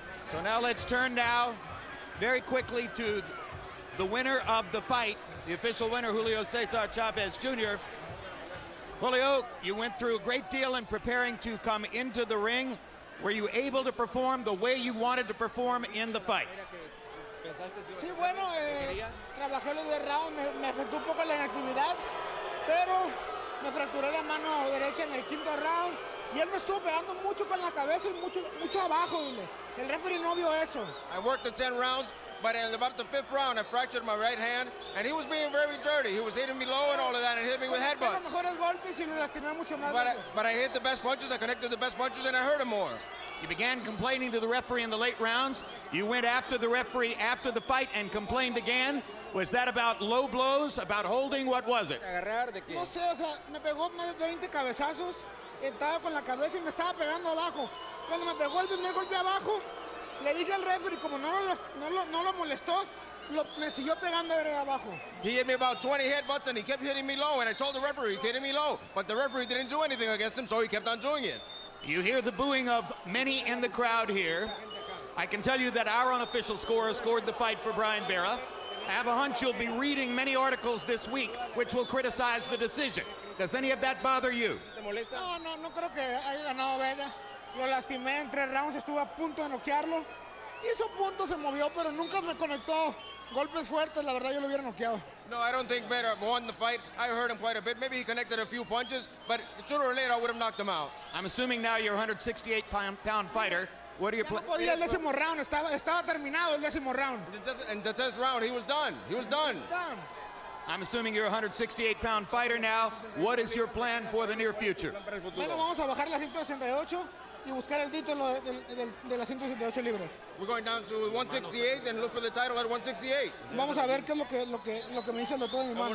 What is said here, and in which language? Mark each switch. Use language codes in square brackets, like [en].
[en] So now let's turn now very quickly to the winner of the fight, the official winner, Julio Cesar Chavez Jr. Julio, you went through a great deal in preparing to come into the ring. Were you able to perform the way you wanted to perform in the fight? [es] Sí, bueno, trabajé los 2 rounds, me afectó un poco la inactividad, pero me fracturé la mano derecha en el 5º round Y él me estuvo pegando mucho con la cabeza y mucho abajo, dile. El referee no vio eso. [en] I worked the 10 rounds, but in about the 5th round, I fractured my right hand, and he was being very dirty. He was hitting me low and all of that, and hit me with headbutts. [es] Mejores golpes y lo lastimé mucho más. [en] But I hit the best punches, I connected the best punches, and I hurt him more. You began complaining to the referee in the late rounds. You went after the referee after the fight and complained again. Was that about low blows, about holding? What was it? [es] No sé, o sea, me pegó más de 20 cabezazos. Estaba con la cabeza y me estaba pegando abajo. Cuando me pegó el primer golpe abajo, le dije al referee, como no lo molestó, me siguió pegando de abajo. [en] He hit me about 20 headbutts, and he kept hitting me low, and I told the referee he's hitting me low, but the referee didn't do anything against him, so he kept on doing it. You hear the booing of many in the crowd here. I can tell you that our unofficial scorer scored the fight for Bryan Vera. I have a hunch you'll be reading many articles this week which will criticize the decision. Does any of that bother you? [es] No creo que haya ganado Vera. Lo lastimé en 3 rounds, estuve a punto de noquearlo. Hizo punto, se movió, pero nunca me conectó golpes fuertes. La verdad, yo lo hubiera noqueado. [en] No, I don't think Vera won the fight. I hurt him quite a bit. Maybe he connected a few punches, but sooner or later I would have knocked him out. I'm assuming now you're a 168-pound fighter. What are your plans? [es] No podía el 10º round, estaba terminado el 10º round. [en] In the 10th round, he was done. He was done. I'm assuming you're a 168-pound fighter now. What is your plan for the near future? [es] Bueno, vamos a bajar la 168 y buscar el título de las 168 libras. [en] We're going down to 168 and look for the title at 168. [es] Vamos a ver qué es lo que me dice el doctor en mi mano.